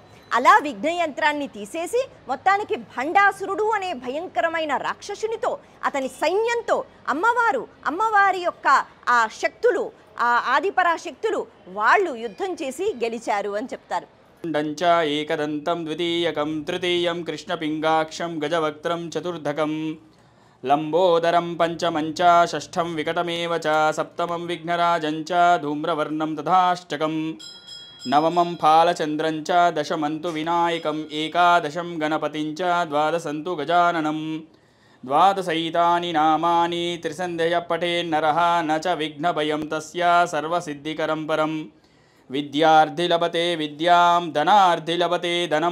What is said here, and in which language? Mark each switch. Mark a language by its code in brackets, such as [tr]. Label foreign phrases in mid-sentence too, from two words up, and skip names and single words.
[te] అలా విఘ్న యంత్రాన్ని తీసేసి మొత్తానికి భండాసురుడు అనే భయంకరమైన రాక్షసునితో అతని సైన్యంతో అమ్మవారి యొక్క ఆ శక్తులు, ఆ ఆదిపరాశక్తులు వాళ్ళు యుద్ధం చేసి గెలిచారు అని చెప్తారు. [sa] एकदन्तं द्वितीयकं तृतीयं कृष्णपिङ्गाक्षं गजवक्त्रं चतुर्थकं लम्बोदरं पञ्चमञ्च षष्ठं विकटमेव च सप्तमं विघ्नराजं च धूम्रवर्णं तथाष्टकं नवमं फालचन्द्रं च दशमं तु विनायकम् एकादशं गणपतिं च द्वादशं तु गजाननं द्वादशैतानि नामानि त्रिसन्ध्यः पठेन्नरः न च विघ्नभयं तस्य सर्वसिद्धिकरं परं विद्यार्थी लभते विद्यां धनार्थी लभते धनं